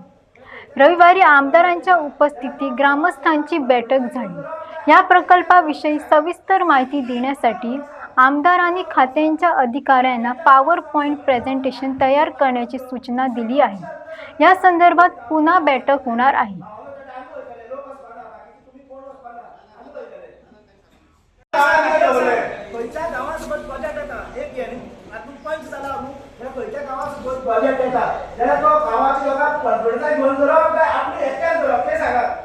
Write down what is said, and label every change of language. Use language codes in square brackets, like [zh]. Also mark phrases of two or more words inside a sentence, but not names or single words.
[mr] रविवारी आमदारांच्या उपस्थितीत ग्रामस्थांची बैठक झाली. या प्रकल्पाविषयी सविस्तर माहिती देण्यासाठी आमदारांनी खात्यांच्या अधिकाऱ्यांना पॉवर पॉइंट प्रेझेंटेशन तयार करण्याची सूचना दिली आहे. या संदर्भात पुन्हा बैठक होणार आहे. [kok] खंयच्या गावासोबत प्रोजेक्ट येता एक घे न्ही आतां पंच जाला न्हू खंयच्या गावासोबत प्रोजेक्ट येता जाल्यार तो गांवाच्या लोकांक कॉन्फिडन्सान घेवन करप काय आपली एकट्यान करप तें सांगात.